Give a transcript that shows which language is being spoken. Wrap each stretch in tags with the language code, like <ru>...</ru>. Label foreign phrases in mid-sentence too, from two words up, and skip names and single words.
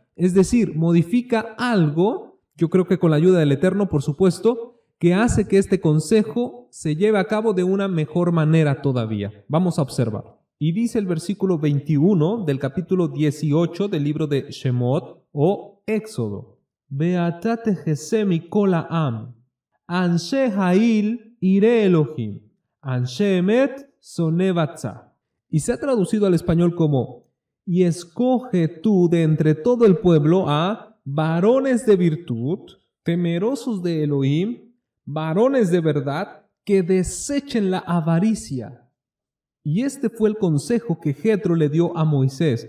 <es>Es decir, modifica algo, yo creo que con la ayuda del Eterno, por supuesto, que hace que este consejo se lleve a cabo de una mejor manera todavía. Vamos a observar. Y dice el versículo 21 del capítulo 18 del libro de Shemot o Éxodo:</es> <he>ואתה תחזה מכל העם אנשי חיל יראי אלהים אנשי אמת שונא בצע.</he> <es>Y se ha traducido al español como: y escoge tú de entre todo el pueblo a varones de virtud, temerosos de Elohim, varones de verdad, que desechen la avaricia. Y este fue el consejo que Jetro le dio a Moisés.</es>